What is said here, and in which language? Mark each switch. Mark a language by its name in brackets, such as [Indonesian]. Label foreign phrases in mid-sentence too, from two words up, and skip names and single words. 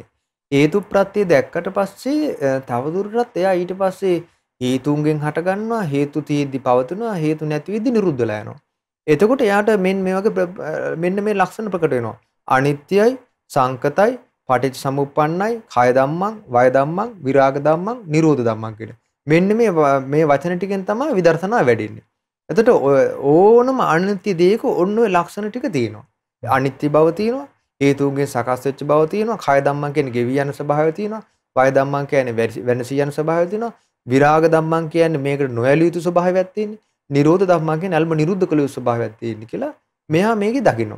[Sinhala] හේතු ප්‍රත්‍ය දැක්කට පස්සේ තවදුරටත් එයා ඊට පස්සේ හේතුන්ගෙන් හට ගන්නවා, හේතු තියෙද්දි පවතුනවා, හේතු නැති වෙද්දි නිරුද්ධ වෙලා යනවා. එතකොට එයාට මෙන්න මේ ලක්ෂණ ප්‍රකට වෙනවා. අනිත්‍යයි, සංකතයි, පටිච්ච සමුප්පන්නයි, [Pali] කය ධම්මං, වය ධම්මං, විරාග ධම්මං, නිරෝධ ධම්මං කියන. [Sinhala] මෙන්න මේ වචන ටිකෙන් තමයි විදර්ශනා වැඩෙන්නේ. එතකොට ඕනම අනිත්‍ය දෙයක ඔන්න ඔය ලක්ෂණ ටික තියෙනවා. අනිත්‍ය බව තියෙනවා, හේතුන්ගෙන් සකස් වෙච්ච බව තියෙනවා, [Pali] කය ධම්මං [Sinhala] කියන්නේ ගෙවි යන ස්වභාවය තියෙනවා, [Pali] වය ධම්මං [Sinhala] කියන්නේ වෙනසී යන ස්වභාවය තියෙනවා, [Pali] විරාග ධම්මං [Sinhala] කියන්නේ මේකට නොඇලිය යුතු ස්වභාවයක් තියෙන්නේ, [Pali] නිරෝධ ධම්මං [Sinhala] කියන්නේ අල්ම නිරුද්ධ කළ යුතු ස්වභාවයක් තියෙන්නේ කියලා මෙහා මේකේ දකිනවා.